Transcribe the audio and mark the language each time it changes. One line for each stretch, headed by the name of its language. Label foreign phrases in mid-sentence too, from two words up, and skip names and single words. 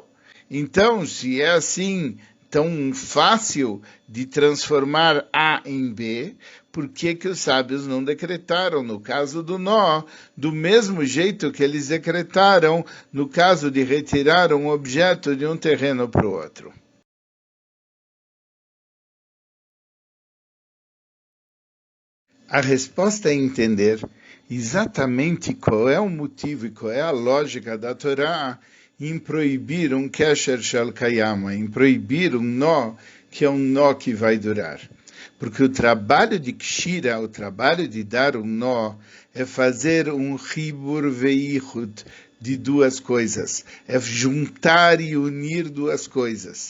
Portuguese: Então, se é assim tão fácil de transformar A em B, por que os sábios não decretaram no caso do nó, do mesmo jeito que eles decretaram no caso de retirar um objeto de um terreno para o outro? A resposta é entender exatamente qual é o motivo e qual é a lógica da Torá em proibir um
Hebrew: קשר של קיימא,
Portuguese: em proibir um nó que é um nó que vai durar. Porque o trabalho de kshira, o trabalho de dar um nó, é fazer um
Hebrew: חיבור ויחוד
Portuguese: de duas coisas. É juntar e unir duas coisas.